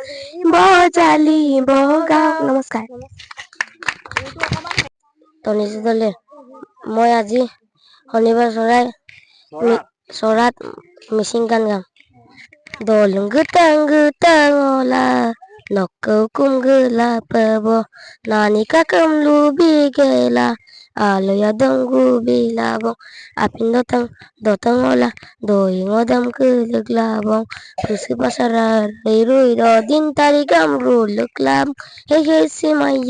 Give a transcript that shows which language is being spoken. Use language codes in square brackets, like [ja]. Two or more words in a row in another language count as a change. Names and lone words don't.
[as] নমস্কাৰ তনিজী দলে মই আজি শনিবাৰ চৰাত মিচিং গান গাম [mrg] দলং গোটাং গোটাং অলা নকৌ কুম gelapebo nani kakam lubi gela alaya donggu bilabong apin dotang ola doing odam keleglabong pusi pasarar irui do din tarigam ruluklam hege si maya